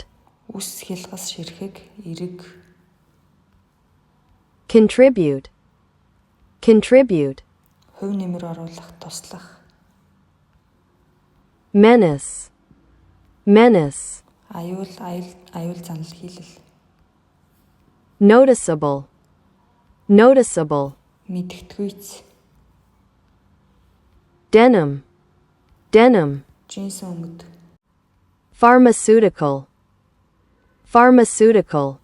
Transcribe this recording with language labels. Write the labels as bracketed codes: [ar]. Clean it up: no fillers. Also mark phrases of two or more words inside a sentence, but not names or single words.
[mn] Үс хялгас, ширхэг, эрэг. [en] contribute, contribute, [mn] Хувь нэмэр оруулах, туслах. [en] menace, menace, [mn] Аюул занал хийлэл. [en] noticeable, noticeable, [mn] Мэдгэдгүйц. [en] denim, denim, [mn] Джинс өнгөд. [en] pharmaceutical, pharmaceutical,